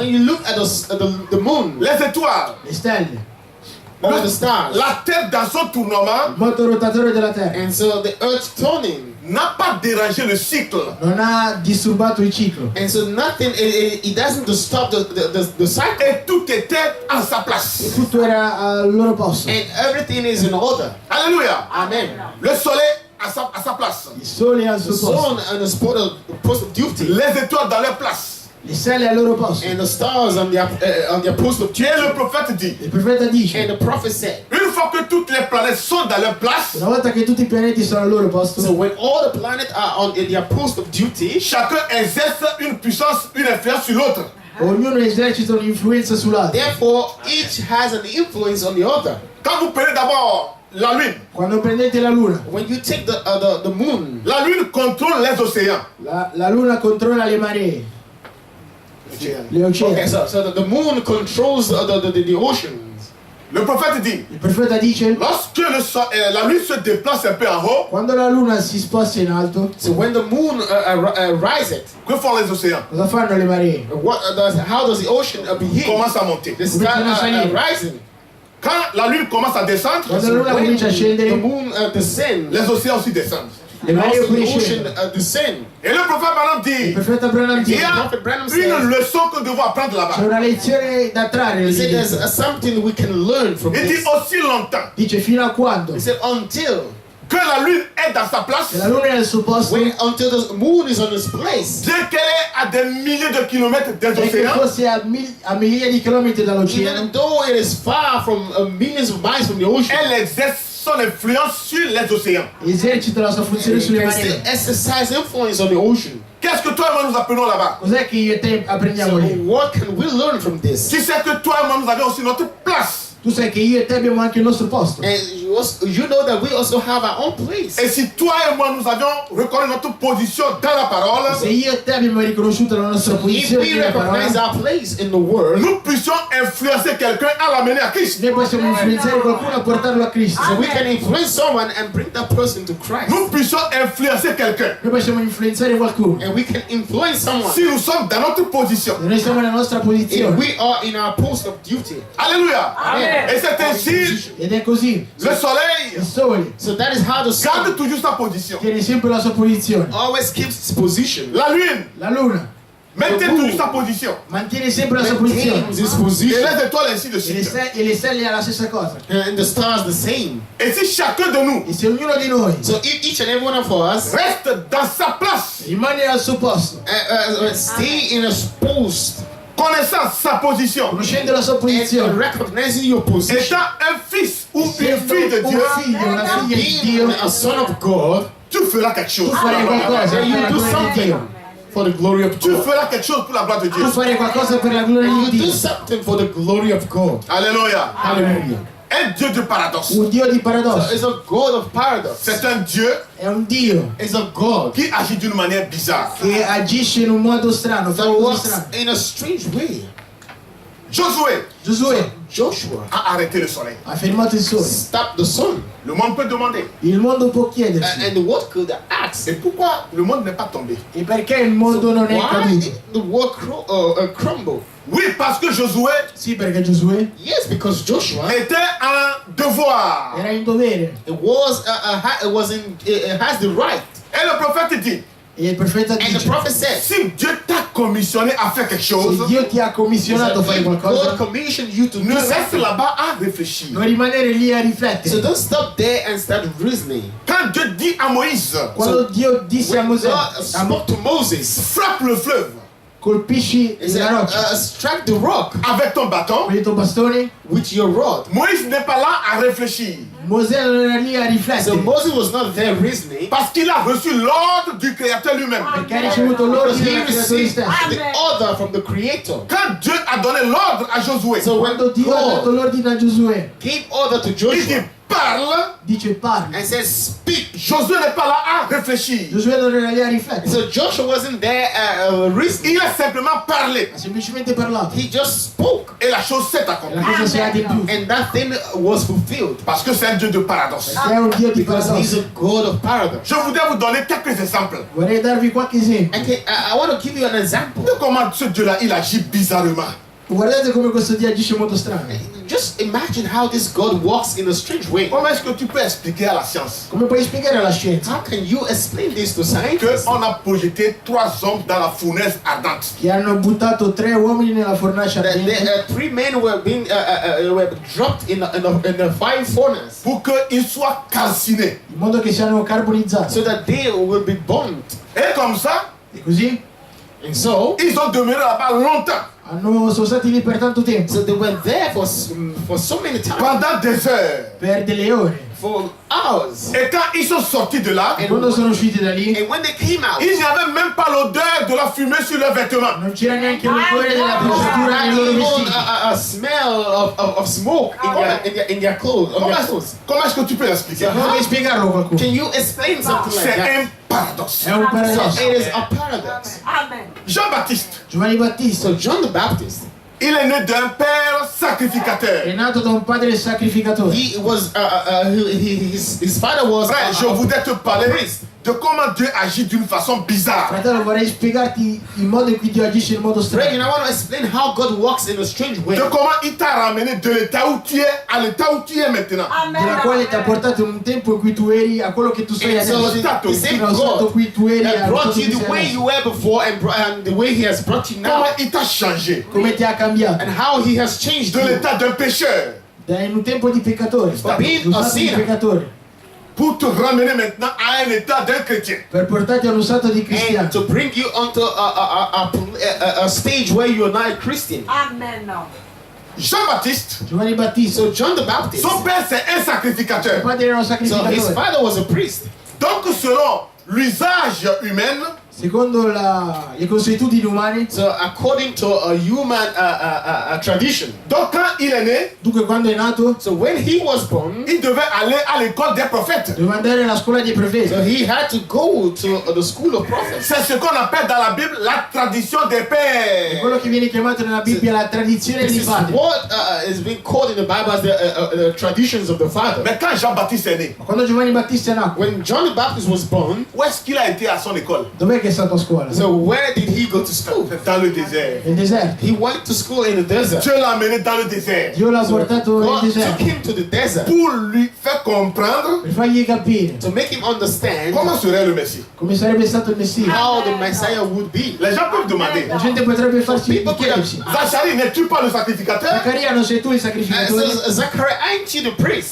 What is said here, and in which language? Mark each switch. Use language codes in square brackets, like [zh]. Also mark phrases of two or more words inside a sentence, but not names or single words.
[en] When you look at the moon [fr] les étoiles, [it] le stelle, [en] or the stars, [fr] la Terre dans son tournoiement [it] il moto rotatore della terra [en] and so the earth turning, [fr] n'a pas dérangé le cycle. [it] non ha disturbato il ciclo [en] and so nothing, it doesn't disturb the cycle, [fr] Et tout était en sa place. [it] e tutto era al loro posto. [en] and everything is in order. [fr] Alléluia. [it] Amen. [fr] Le soleil à sa place. [it] Il sole è al [en] The [it] suo posto, [en] sun and the post of duty, [fr] Les étoiles dans leur place. [it] le stelle al loro posto. [en] and the stars on their post of [fr] Et [en] duty. [fr] le prophète dit, [it] Il profeta dice: [en] And the prophet said, [fr] une fois que toutes les planètes sont dans leur place, [it] una volta che tutti i pianeti sono al loro posto, [en] so when all the planets are on their post of duty, [fr] chacun exerce une puissance, une influence sur l'autre. [it] ognuno esercita un'influenza sull'altro. [en] therefore each has an influence on the other. [fr] Quand vous prenez d'abord la lune, [it] Quando prendete la luna, [en] When you take the moon, [fr] la lune contrôle les océans. [it] la luna controlla le maree, le oceani. [en] okay, so the moon controls the oceans. [fr] Le prophète dit, [it] Il profeta dice: [fr] lorsque la lune se déplace un peu en haut, [it] quando la luna si sposta in alto, [en] So when the moon rises, [fr] que font les océans? [it] cosa fanno le maree? [en] how does the ocean behave? [fr] Commence à monter. [en] They start rising. [fr] Quand la lune commence à descendre, [it] Quando la luna [en] When [it] comincia a [en] the [it] scendere, [en] moon descends, [fr] les océans aussi descendent. [it] le maree [en] also [it] pure [en] the ocean [it] scendono. [en] descend. [fr] Et le prophète Branham [it] Il [fr] dit, [it] profeta Branham il dice: [fr] y a [en] Prophet Branham [fr] une [en] says, [fr] leçon que nous devons apprendre [it] c'è [fr] là-bas. [it] una lezione da trarre. [en] he said there's something we can learn from [fr] Il dit [en] this. [fr] aussi longtemps [it] Dice: fino a quando [en] He said until [fr] que la lune est dans sa place, [it] che la luna è al suo posto, [en] until the moon is on its place. [fr] bien qu'elle est à des milliers de kilomètres des [it] e che [fr] océans, [it] fosse a migliaia di chilometri dall'oceano, [en] Even though it is far from millions of miles from the ocean, [fr] elle exerce son influence sur les océans. [it] esercita la sua funzione [en] it [it] sulle [en] can still [it] maree. [en] exercise influence on the ocean. [fr] Qu'est-ce que toi et moi nous apprenons là-bas? [it] Cos'è che io e te [en] So [it] apprendiamo lì? [en] what can we learn from this? [fr] Tu sais que toi et moi nous avons aussi notre place. [it] Tu sai che io e te abbiamo anche il nostro posto. [en] And you know that we also have our own place. [fr] Et si toi et moi nous avions reconnu notre position dans la parole, [it] Se io e te abbiamo riconosciuto la nostra [en] If [it] posizione [en] we [it] nella [en] recognize [it] parola, [en] our place in the world, [fr] nous puissions influencer quelqu'un à l'amener à Christ. [it] noi possiamo influenzare qualcuno a portarlo a Cristo. [en] so we can influence someone and bring that person to Christ. [fr] Nous puissions influencer quelqu'un. [it] Noi possiamo influenzare qualcuno. [en] And we can influence someone. [fr] Si nous sommes dans notre position. [it] Se noi siamo nella nostra [en] If [it] posizione. [en] we are in our post of duty. [fr] Alléluia. [it] Amen. [fr] Et c'est ainsi, [it] Ed è così. [fr] le soleil [it] Il sole [en] So that is how the [fr] garde [en] sun [fr] toujours sa position. [it] tiene sempre la sua posizione. [en] always keeps its position. [fr] La lune [it] La luna [fr] maintient toujours sa position. [it] mantiene sempre la sua posizione. [en] Maintains its [fr] Et [en] position. [fr] les étoiles ainsi de [it] E [fr] suite. [it] le stelle è la stessa cosa. [en] And the stars the same. [fr] Et si chacun de nous [it] E se ognuno di noi [en] So each and every one of us [fr] reste dans sa place, [it] rimane al suo posto, [en] stay in a post [fr] connaissant sa position, [it] conoscendo la sua [en] and [it] posizione, [en] recognizing your position. [fr] étant un fils ou une fille de [it] essendo [fr] Dieu, [it] un figlio, una figlia di [en] Being [it] Dio, [en] a son of God, [fr] tu feras quelque chose. [it] tu farai qualcosa [en] then [it] per [en] you [it] la [en] do [it] gloria di [en] something [it] Dio. [en] for the glory of [fr] Tu [en] God. [fr] feras quelque chose pour la gloire de Dieu. [it] Tu farai qualcosa per la gloria [en] You [it] di [en] do [it] Dio. [en] something for the glory of God. [fr] Alléluia. [en] Hallelujah. [fr] Un Dieu de paradoxe. [it] Un Dio di [en] So [it] paradosso. [en] it's a God of paradox. [fr] C'est un Dieu [it] È un Dio [en] It's a God [fr] qui agit d'une manière bizarre. [it] che agisce in un modo strano, fa [en] that [it] cose [en] works [it] strane. [en] in a strange way. [fr] Josué [it] Giosuè [en] Joshua [fr] a arrêté le soleil. [it] ha fermato il sole. [en] stopped the sun. [fr] Le monde peut demander. [it] Il mondo può chiedersi, [en] And the world could ask, [fr] Et pourquoi le monde n'est pas tombé? [it] e perché il mondo non è [en] why [it] caduto? [en] did the world crumble? [fr] Oui, parce que Josué [it] Sì, perché Giosuè [en] Yes, because Joshua [fr] était un devoir. [it] era in dovere. [en] it has the right. [fr] Et le prophète dit, [it] E il profeta [en] And the [it] dice, [en] prophet said, [fr] si Dieu t'a commissionné à faire quelque [it] se [fr] chose, [it] Dio ti ha commissionato a fare [en] if God [it] qualcosa, [en] commissioned you to [fr] ne [en] do [fr] reste [en] something, [fr] là-bas à réfléchir. [it] non rimanere lì a [en] so [it] riflettere. [en] don't stop there and start reasoning. [fr] Quand Dieu dit à Moïse, [it] Quando Dio disse a [en] When [it] Mosè, [en] God spoke to Moses, [fr] frappe le fleuve [it] colpisci [en] he said, [it] la roccia [en] strike the rock [fr] avec ton bâton, [it] con il tuo bastone, [en] with your rod. [fr] Moïse n'est pas là à réfléchir. [it] Mosè non era lì a [en] So [it] riflettere, [en] Moses was not there reasoning, [fr] Parce qu'il a reçu l'ordre du Créateur lui-même. [it] perché ha ricevuto [en] because [it] l'ordine [en] he [it] del creatore [en] received [it] stesso. [en] the order from the Creator. [fr] Quand Dieu a donné l'ordre à Josué, [en] So when [it] Quando Dio ha dato [en] God [it] l'ordine a Giosuè, [en] gave order to [fr] il dit [en] Joshua [fr] parle, [it] dice parla. [en] and said, "Speak." [fr] Josué n'est pas là à réfléchir. [it] Giosuè non era lì a riflettere, [en] So Joshua wasn't there reasoning. [fr] Il a simplement parlé [it] ha semplicemente parlato. [en] He just spoke, [fr] et la chose s'est [it] E la [fr] accomplie. [it] cosa si è adempiuta. [en] and that thing was fulfilled. [fr] Parce que c'est un Dieu de paradoxe. [it] Perché è un Dio di [en] Because He's [it] paradosso. [en] a God of paradox. [fr] Je voudrais vous donner quelques exemples [it] Vorrei darvi qualche esempio. [en] I want to give you an example. [fr] de comment ce Dieu-là, il agit bizarrement. [it] Guardate come questo Dio agisce molto strano. [en] Just imagine how this God walks in a strange way. [fr] Comment est-ce que tu peux expliquer à la science [it] Come puoi spiegare alla scienza [en] How can you explain this to scientists? [fr] qu'on a projeté 3 hommes dans la fournaise ardente? [it] che hanno buttato 3 uomini nella fornace [en] That [it] ardente [en] 3 men were being were dropped in the fire furnace [fr] Pour qu'ils soient calcinés. [it] in modo che siano carbonizzati? [en] so that they will be burned. [fr] Et comme ça, [it] E così [en] And so [fr] ils ont demeuré là-bas longtemps. [it] sono stati lì per tanto tempo, [en] they were there for so many times, [fr] Pendant des heures. [it] per delle ore. [en] for hours. [fr] Et quand ils sont sortis de là, [it] E quando sono usciti da lì [en] And when they came out, [fr] il n'y avait même pas l'odeur de la fumée sur leurs vêtements. [it] non c'era neanche l'odore della [en] not [it] bruciatura nei loro [en] even [it] vestiti. [en] a smell of smoke in their clothes. On their clothes. [fr] Comment est-ce que tu peux l'expliquer? [it] Come puoi spiegarlo a qualcuno? [en] Can you explain something like [fr] C'est [en] that? [fr] un paradoxe. [it] È un [en] So [it] paradosso. [en] it is a paradox. [fr] Jean-Baptiste, [it] Giovanni Battista [en] So John the Baptist, [fr] il est né d'un père sacrificateur. [it] è nato da un padre sacrificatore. [en] he was his father was [fr] Frère, je voudrais te parler de comment Dieu agit d'une façon bizarre. [it] Fratello, vorrei spiegarti il modo in cui Dio agisce in modo Greg, strano. [en] and I want to explain how God walks in a strange way. [fr] De comment il t'a ramené de l'état où tu es à l'état où tu es maintenant. [it] Della quale ti ha portato in un tempo in cui tu eri a quello che tu sei [en] And so [it] adesso. [en] the same [it] Fino allo stato [en] God [it] qui tu eri [en] that [it] allo [en] brought [it] stato [en] you [it] che [en] the [it] sei [en] way [it] adesso. [en] you were before and the way He has brought you now, [fr] Comment il t'a changé [it] Come ti ha cambiato? [en] and how He has changed [fr] de [en] you [fr] l'état d'un pécheur [it] Da in un tempo di peccatore, [en] being [it] lo [en] a [it] stato di [en] sinner. [it] peccatore, [fr] pour te ramener maintenant à un état d'un chrétien. [it] per portarti allo stato di [en] and [it] cristiano. [en] to bring you onto a stage where you are not a Christian. [fr] Jean-Baptiste, [it] Giovanni Battista, [en] So John the Baptist, [fr] son père c'est un [it] il [fr] sacrificateur. [it] padre era un [en] so his [it] sacrificatore. [en] father was a priest. [fr] Donc selon l'usage humain, [it] secondo le consuetudini umane. [en] So according to a human tradition. [fr] Donc quand il est né, [it] Dunque quando è nato, [en] So when he was born, [fr] il devait aller à l'école des prophètes. [it] doveva andare alla scuola dei profeti. [en] so he had to go to the school of prophets. [fr] C'est ce qu'on appelle dans la Bible la tradition des [it] È [fr] pères. [it] quello che viene chiamato nella Bibbia la tradizione [en] This [it] dei [en] is [it] padri. [en] what is being called in the Bible as the traditions of the father. [fr] Mais quand Jean-Baptiste est né, [it] Ma quando Giovanni Battista nacque, [en] When John the Baptist was born, [fr] où est-ce qu'il a été à son école? [it] dov'è che è stato a scuola? [en] so where did he go to school? [fr] Dans le désert. [it] Nel deserto. [en] He went to school in the desert. [fr] Dieu l'a amené dans le désert [it] Dio l'ha portato nel [en] God took [it] deserto [en] him to the desert [fr] pour lui faire comprendre [it] per fargli capire [en] to make him understand [fr] comment serait le Messie. [it] come sarebbe stato il Messia. [en] how the Messiah would be. [fr] Les gens peuvent demander, [it] La gente potrebbe farsi chiedersi: [fr] Zacharie, n'es-tu pas le sacrificateur? [it] Zaccaria, non sei tu il sacrificatore? [en] So, Zachariah, aren't you the priest?